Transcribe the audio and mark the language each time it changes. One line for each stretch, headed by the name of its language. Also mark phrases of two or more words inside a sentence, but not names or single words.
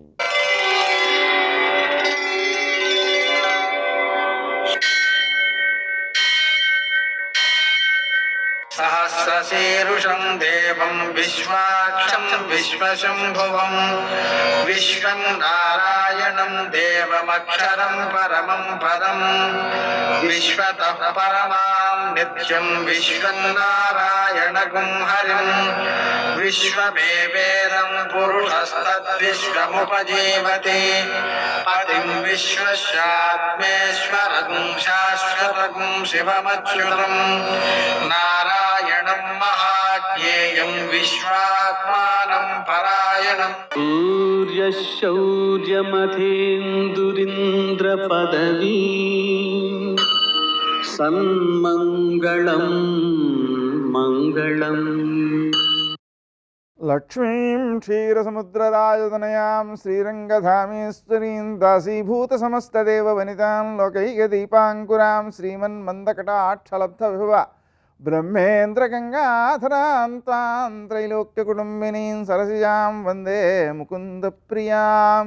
Sanskrit: సహస్రశీరుషం దేవం విశ్వాక్షం విశ్వశంభువం విశ్వం నారాయణం దేవమక్షరం పరమం పదం విశ్వతః పరమాం నిత్యం విశ్వం నారాయణగుం హరిం విశ్వమేవేదం పురుష विश्वस्तद्विश्वमुपजीवति पतिं विश्वस्यात्मेश्वरं शाश्वतं शिवमच्युतं नारायणं महाज्ञेयं विश्वात्मानं परायणम् सूर्यशौर्यमथेन्दुरिन्द्रपदवी सन्मङ्गलं मङ्गलम् లక్ష్మీం క్షీరసముద్రరాజతనయాం శ్రీరంగధామేశ్వరీం దాసీభూతసమస్తదేవ వనితాం లోకైకదీపాంకురాం శ్రీమన్మందకటాక్షలబ్ధవిభవ బ్రహ్మేంద్రగంగాధరాం త్రైలోక్యకుటుంబినీం సరసిజాం వందే ముకుందప్రియాం.